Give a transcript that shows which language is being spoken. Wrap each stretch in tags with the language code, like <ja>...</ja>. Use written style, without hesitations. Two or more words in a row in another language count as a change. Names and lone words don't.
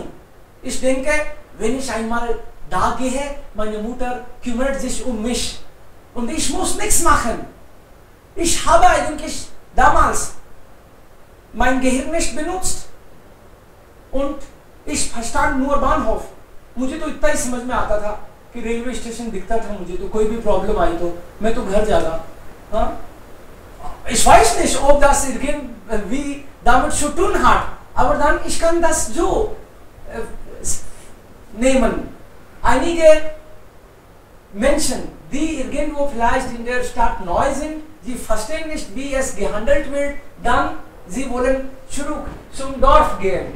<de>Ich denke, wenn ich einmal da gehe, meine Mutter kümmert sich um mich und ich muss nichts machen. Ich habe eigentlich damals mein Gehirn nicht benutzt und ich verstand nur Bahnhof.</de> <hi>मुझे तो इतना ही समझ में आता था कि रेलवे स्टेशन दिखता था मुझे तो कोई भी प्रॉब्लम आई तो मैं तो घर जाता.</hi> <de>Ich weiß nicht, ob das irgendwie damit zu tun hat, aber dann ich kann das so nehmen. Einige Menschen, die irgendwo vielleicht in der Stadt neu sind, die verstehen nicht, wie es gehandelt wird, dann sie wollen zurück zum Dorf gehen.</de>